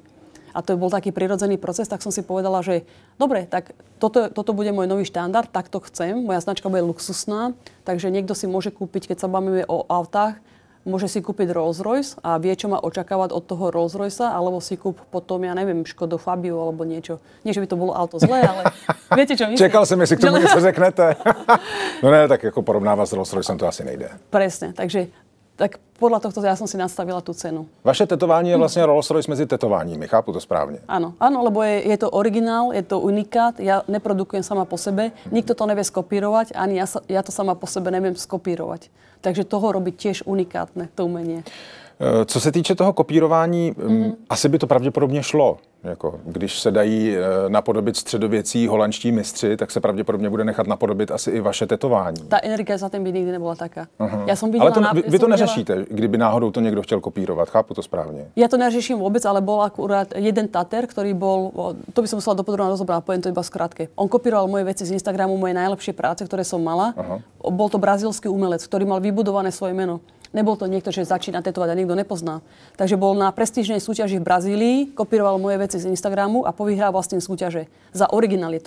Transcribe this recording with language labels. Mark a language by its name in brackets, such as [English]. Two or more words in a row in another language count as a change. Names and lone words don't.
[Slovak] A to bol taký prirodzený proces, tak som si povedala, že dobre, tak toto bude môj nový štandard, tak to chcem. Moja značka bude luxusná, takže niekto si môže kúpiť, keď sa bavíme o autách, môže si kúpiť Rolls Royce a vie, čo má očakávať od toho Rolls Roycea, alebo si kúp potom, ja neviem, Škodu Fabiu alebo niečo. Nie, že by to bolo auto zlé, ale viete, čo myslím? [Czech] Čekal jsem, jestli k tomu něco řeknete. No ne, tak jako porovnávat s Rolls Roycem to asi nejde. [Slovak] Presne, takže tak podľa tohto ja som si nastavila tú cenu. [Czech] Vaše tetování je vlastně Rolls Royce mezi tetováními, chápu to správně? [Slovak] Áno, lebo je to originál, je to unikát, ja neprodukujem sama po sebe, nikto to nevie skopírovať, ani ja to sama po sebe neviem skopírovať. Takže toho robiť tiež unikátne, to umenie. [Czech] Co se týče toho kopírování, asi by to pravděpodobně šlo. Jako, když se dají napodobit středověcí holandští mistři, tak se pravděpodobně bude nechat napodobit asi i vaše tetování. [Slovak] Ta energie za tím by nikdy nebyla taká. Ja som [Czech] videla, ale vy to neřešíte, kdyby náhodou to někdo chtěl kopírovat, chápu to správně? [Slovak] Ja to neřeším vôbec, ale bol akurát jeden Tater, ktorý bol, to by som musela dopodrobne rozobrať, poviem to iba skrátke. On kopíroval moje veci z Instagramu, moje najlepšie práce, ktoré som mala. Bol to brazílsky umelec, ktorý mal vybudované svoje meno. Nebol to niekto, že začína tetovať a nikto nepozná. Takže bol na prestížnej súťaži v Brazílii, kopíroval moje veci z Instagramu a povyhrával s tým súťaže za originalitu.